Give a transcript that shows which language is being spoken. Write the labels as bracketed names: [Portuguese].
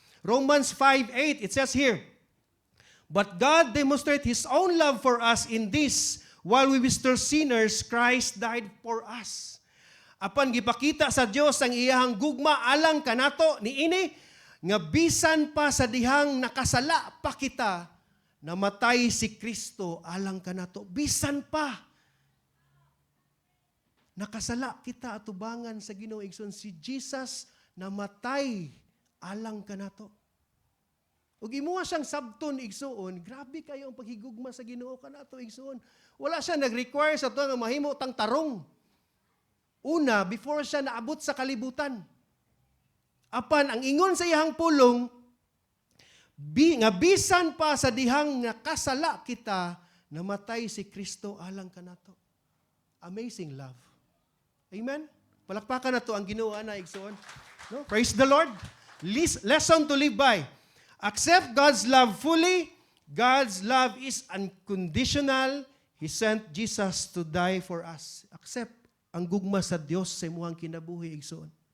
[English] Romans 5:8, it says here, but God demonstrated His own love for us in this, while we were still sinners, Christ died for us. [Cebuano] Apan gipakita sa Dios ang iyahang gugma alang kanato niini nga bisan pa sa dihang nakasala pa kita, namatay si Kristo alang kanato. Bisan pa nakasala kita atubangan sa Ginoo igsoon, si Jesus namatay alang kanato. Ug imuha siyang sabton igsoon, grabe kayo ang paghigugma sa Ginoo kanato igsoon. Wala siya nag-require sa tuwa nga mahimo tang tarong. Una, before siya naabot sa kalibutan. Apan ang ingon sa iyang pulong, nga bisan pa sa dihang nakasala kita, namatay si Kristo alang kanato. [English] Amazing love. [Cebuano] Amen? Palakpakan na to ang Ginoo na igsoon. No? [English] Praise the Lord. Lesson to live by. accept God's love fully. God's love is unconditional. He sent Jesus to die for us. [Cebuano] Accept ang gugma sa Dios sa imuhang kinabuhi igsoon.